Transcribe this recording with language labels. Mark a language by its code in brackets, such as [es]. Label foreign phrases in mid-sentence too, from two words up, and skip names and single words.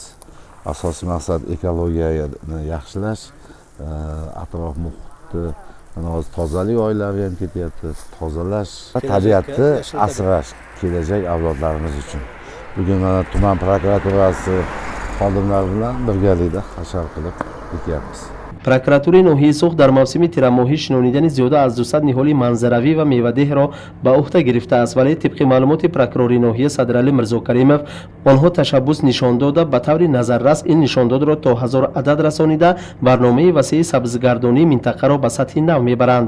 [uz] Asosiy maqsad ekologiyani yaxshilash, atrof muhitni mana hozir tozalik oylari ham ketyapti, tozalash, tabiatni asrash kelajak avlodlarimiz uchun. Bugun mana tuman prokuraturasi xodimlari bilan birgalikda hashar qilib ekyapmiz. [tg] Прокурори ноҳияи Сӯх дар мавсими тирамоҳӣ шинонидани зиёда аз 200 ниҳоли манзаравӣ ва мевадорро ба уҳда гирифтааст, вале тибқи маълумоти прокурори ноҳия Садрали Мирзакаримов онҳо ташаббус нишон дода ба таври назаррас ин нишондодро то 1000 адад расонида барномаи васеъи сабзгардонии минтақаро ба сатҳи нав мебаранд.